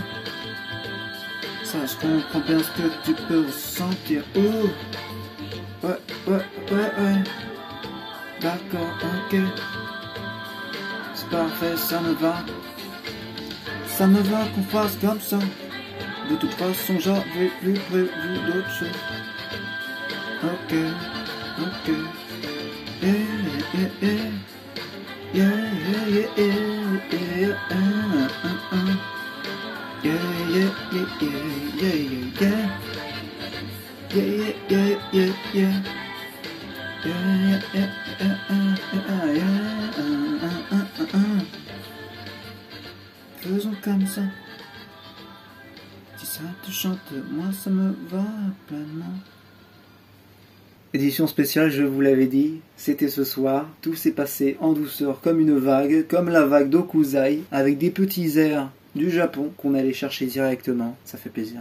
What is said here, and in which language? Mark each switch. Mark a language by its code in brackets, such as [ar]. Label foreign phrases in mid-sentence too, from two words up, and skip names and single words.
[fr] Ça, je comprends bien ce que tu peux ressentir. Ouh. Ouais. D'accord, ok. C'est parfait, ça me va. Ça me va qu'on fasse comme ça. De toute façon, j'avais plus prévu d'autres choses. Ok. [en] Yeah, yeah, yeah. Yeah, yeah, yeah, yeah, yeah. Yeah, yeah, yeah, yeah, yeah, yeah. Yeah, yeah, yeah, yeah, yeah. Yeah, yeah, yeah, yeah, yeah. [fr] Faisons comme ça. ça. Si ça te chante, moi ça me va pleinement. Édition spéciale, je vous l'avais dit, c'était ce soir, tout s'est passé en douceur comme une vague, comme la vague d'Okuzai, avec des petits airs du Japon qu'on allait chercher directement, ça fait plaisir.